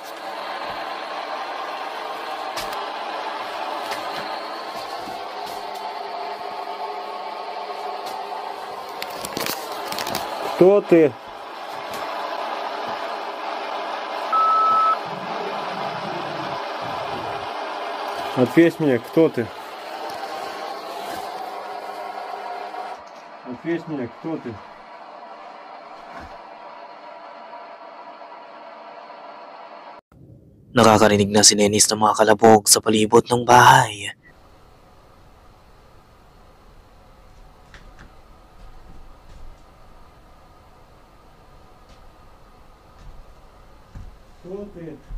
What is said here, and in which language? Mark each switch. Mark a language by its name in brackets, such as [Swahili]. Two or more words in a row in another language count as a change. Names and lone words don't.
[Russian] Кто ты? Ответь мне, кто ты? Ответь мне, кто ты? [Filipino] Nakakarinig na si Dennis ng mga kalabog sa palibot ng bahay. [Russian] Кто ты?